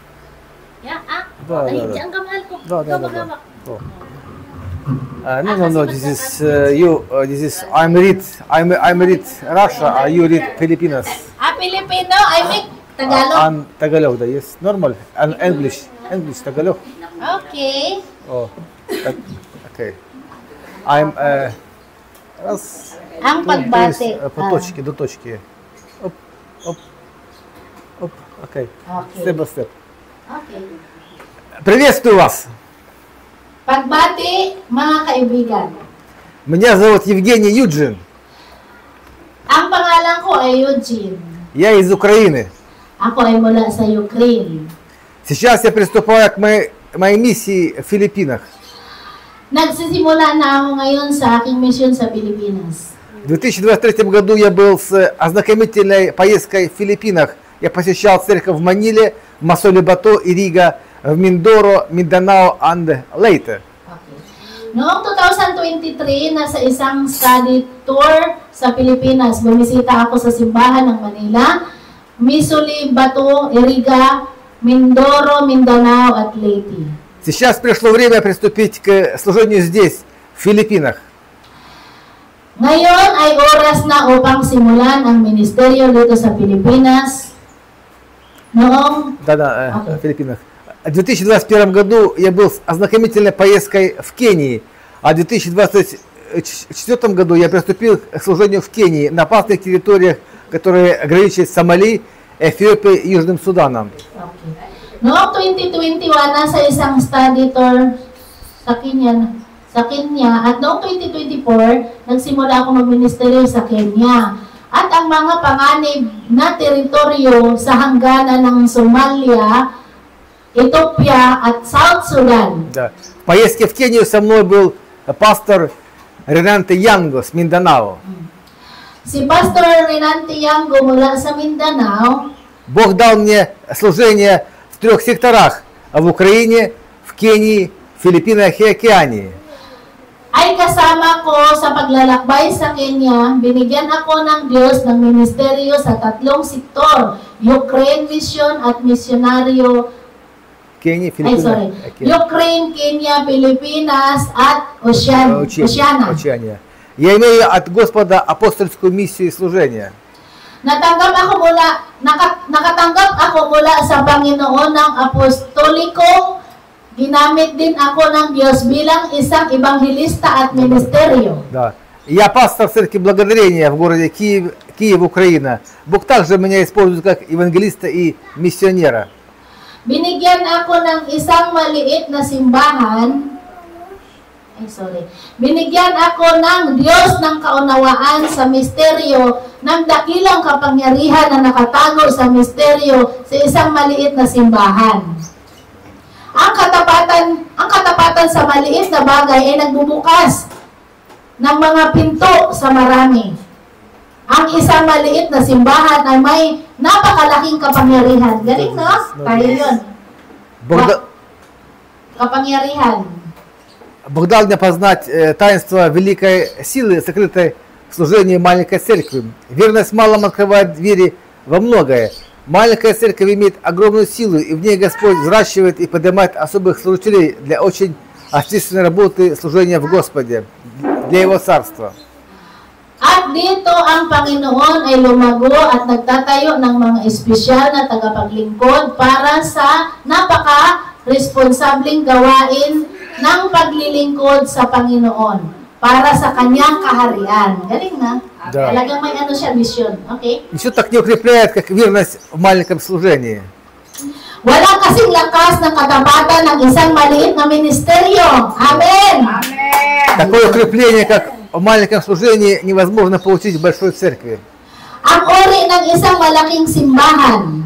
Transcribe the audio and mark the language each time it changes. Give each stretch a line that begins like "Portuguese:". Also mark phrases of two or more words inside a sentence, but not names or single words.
English: Yeah,
Filipino: Diyan ka mahal ko.
English: No. This is you. This is I'm read Russia. You read Filipinas. Filipino. I mean Tagalog. I'm Tagalog. Yes, normal. And English. Tagalog. Okay. Oh. Okay. I'm раз.
Filipino: Ang pagbati.
Russian: По до точки. Оп.
English: Okay. Step by step. Okay.
Russian: Приветствую вас.
Filipino: Pagbati, mga kaibigan.
Russian: Меня зовут Евгений Юджин.
Filipino: Ang pangalan ko ay Eugene.
Russian: Я из Украины.
Filipino: Ako ay mula sa Ukraine.
Russian: Сейчас я приступаю к моей миссии в Филиппинах.
Filipino: Nagsisimula na ako ngayon sa aking mission sa Pilipinas.
Russian: В 2023 году я был с ознакомительной поездкой в Филиппинах. Я посещал церковь в Маниле, в Масоле-Бато и Рига, в Миндоро, Минданао и Лейте. Okay.
Filipino: Noong 2023, nasa isang study tour sa Pilipinas. Bumisita ako sa simbahan ng Manila, Misuli, Bato, Iriga, Mindoro, Mindanao at Leyte.
Russian: Сейчас пришло время приступить к служению здесь, в Филиппинах.
Filipino: Ngayon ay oras na upang simulan ang ministeryo dito sa Pilipinas. Noong
Russian: Да-да, Окей. в Филиппинах. В 2021 году я был с ознакомительной поездкой в Кении, а в 2024 году я приступил к служению в Кении на опасных территориях, которые граничат с Сомали, Эфиопией и Южным Суданом. Okay.
Filipino: Noong 2021, nasa isang study tour sa Kenya, at noong 2024, nagsimula ako magministeryo sa Kenya. At ang mga panganib na teritoryo sa hangganan ng Somalia, Ethiopia at South Sudan.
Russian: Да. В поездке в Кению со мной был пастор Ренанте Янго с Минданао.
Filipino: Si Pastor Renante Yango mula sa Mindanao,
Russian: Бог дал мне служение в 3 секторах: в Украине, в Кении, в Филиппинах и Океании.
Filipino: ay kasama ko sa paglalakbay sa Kenya. Binigyan ako ng Diyos ng ministeryo sa 3 sektor, Ukraine Mission at Misyonaryo,
Russian: Кения,
Filipino: ay sorry,
Russian: Океания.
Filipino: Ukraine, Kenya, Pilipinas at Oceania.
Russian: Учения. Я имею от Господа апостольскую миссию и служение.
Filipino: Nakatanggap ako mula sa Panginoon ng apostoliko. Ginamit din ako ng Diyos bilang isang ebanghelista at ministeryo.
Russian: Да. Я пастор церкви Благодарения в городе Киев, Украина. Бог также меня использует как евангелиста и миссионера.
Filipino: Binigyan ako ng isang maliit na simbahan. Binigyan ako ng Diyos ng kaunawaan sa misteryo ng dakilang kapangyarihan na nakatago sa misteryo sa isang maliit na simbahan. Ang katapatan sa maliit na bagay ay nagbubukas ng mga pinto sa marami. Ang isang maliit na simbahan ay may napakalaking kapangyarihan. Galing, no? Tayo yun. Kapangyarihan.
Russian: Бог дал мне познать таинство великой силы, сокрытой в служении маленькой церкви. Верность малым открывает двери во многое. Маленькая церковь имеет огромную силу, и в ней Господь взращивает и поднимает особых служителей для очень ответственной работы служения в Господе, для Его Царства.
Filipino: At dito ang Panginoon ay lumago at nagtatayo ng mga espesyal na tagapaglingkod para sa napaka-responsableng gawain ng paglilingkod sa Panginoon para sa kanyang kaharian. Galing na?
Russian: Да.
Filipino: Talagang may ano siya, mission. Okay?
Russian: Ничто так не укрепляет, как верность в маленьком служении.
Filipino: Walang kasing lakas ng katapatan ng isang maliit na ministeryo. Amen!
Russian: Такое укрепление, как в маленьком служении, невозможно получить в большой церкви.
Filipino: Ang uri ng isang malaking simbahan.